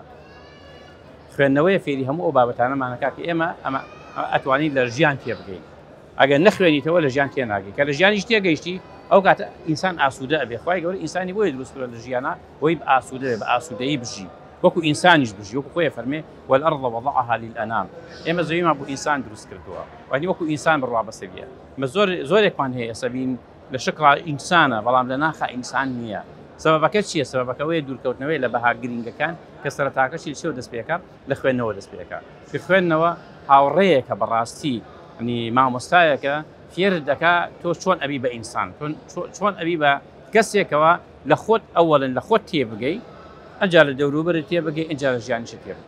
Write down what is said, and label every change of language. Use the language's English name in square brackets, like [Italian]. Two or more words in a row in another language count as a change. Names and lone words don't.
[Central Kurdish] خوێندنەوەی فێری هەموو ئەو بابەتانەمانەکە کە ئێمە ئەمە ئەتوانین لە ژیان تێ بگەین. ئەگەر نەخوێنیتەوە لە ژیان تێناگەی کە لە ژیانیش تێگەیشتی ئەو کاتە ئینسان ئاسوودە ئەبێ. خوای گەورە ئینسانی بۆیە دروست کردووە لە ژیانە بۆی ئاسوودە بە ئاسوودەیی بژی وەکو ئینسانیش بژی وەکو خۆی فەرمێ [Arabic] والأرض وضعها للأنام. [Central Kurdish] ئێمە زەویمان بۆ ئینسان دروست کردووە وانی وەکو ئینسان بڕوا بەسەر بێ. زۆرێکمان هەیە ئەسەبین لە شقڵا ئینسانە بەڵام لە ناخە ئینسان نییە. سەبەبەکە چییە؟ سەبەبەکەوەیە دوورکەوتنەوەی لە بەها گرینگەکان کە سەرەتاکەشی لەچێوە دەست پێکات لە خوێندنەوە دەست پێکات. خوێندنەوە هاوڕێیەکە بەڕاستی ینی مامۆستایەکە فێر دەکات تۆ چۆن ئەبی بە ئینسان چۆن ئەبی بە کەسێکەوە لە خۆت ئەوەڵن لە خۆت تێبگەی ئەجا لە دەوروبەرت تێبگەی ئەجا لە ژیانیش تێبگەی.